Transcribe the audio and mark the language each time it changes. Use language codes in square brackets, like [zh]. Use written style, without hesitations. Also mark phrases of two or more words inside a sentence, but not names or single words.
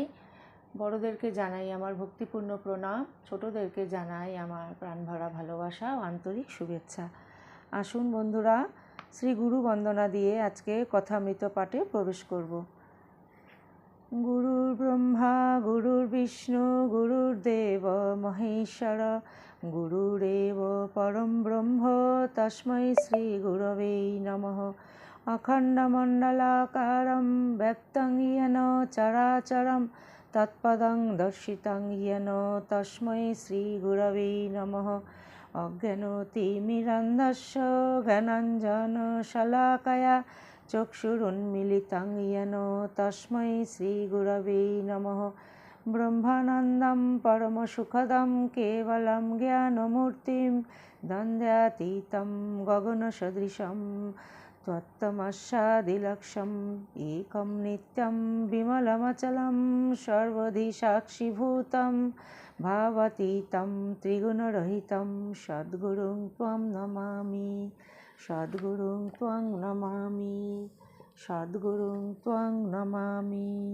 [bn] বড়দেরকে জানাই আমার ভক্তিপূর্ণ প্রণাম, ছোটদেরকে জানাই আমার প্রাণভরা ভালোবাসা ও আন্তরিক শুভেচ্ছা। আসুন বন্ধুরা, শ্রী গুরু বন্দনা দিয়ে আজকে কথামৃত পাঠে প্রবেশ করব। [sa] গুরুর ব্রহ্মা গুরুর বিষ্ণু গুরুর্দেব মহেশ্বর গুরুরেব পরম ব্রহ্ম তস্मै শ্রী গুরবে নমঃ। অখণ্ডমণ্ডলাকারং ব্যক্তং येन চরাচরং তৎপদং দর্শিতং येन তস্मै শ্রী গুরবে নমঃ। অজ্ঞানতিমিরান্ধস্য জ্ঞানাঞ্জনশলাকয়া চক্ষুরুন্মিলিतं येन তস্मै শ্রী গুরবে নমঃ। ব্রহ্মানন্দং পরমসুখদং কেবলং জ্ঞানমূর্তিং দ্বন্দ্বাতীतं গগনসদৃশं তত্ত্বমস্যাদিলক্ষ্যम् একं নিত্যं বিমলমচलं সর্বধি সাক্ষিভূतं ভাবাতীतं ত্রিগুণরহিतं সদ্গুরুং ত্বং নমামি, সদ্গুরুং ত্বং নমামি, সদ্গুরুং ত্বং নমামি।